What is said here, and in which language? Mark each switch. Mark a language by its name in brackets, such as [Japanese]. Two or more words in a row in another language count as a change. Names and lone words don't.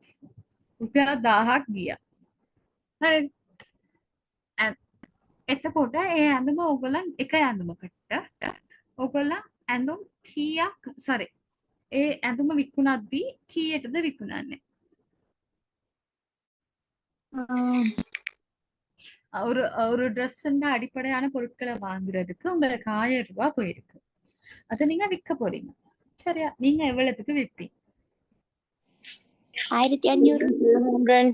[Sinhala] රුපියල් 1000ක් ගියා. හරිද? එතකොට ඒ ඇඳුම ඔයගොල්ලන් එක ඇඳුමකට ඔයගොල්ලන් ඇඳුම් කීයක් sorry ඒ ඇඳුම විකුණද්දී කීයටද විකුණන්නේ? [Tamil] ஒரு ட்ரெஸ்ஸுன்ற அடிப்படையான பொருட்களை வாங்குறதுக்கு உங்களுக்கு 1000 ரூபாய் போயிருக்கு. அதை நீங்க விற்க போறீங்க. சரியா? நீங்க எவ்வளவுக்கு விற்பீங்க? 1500.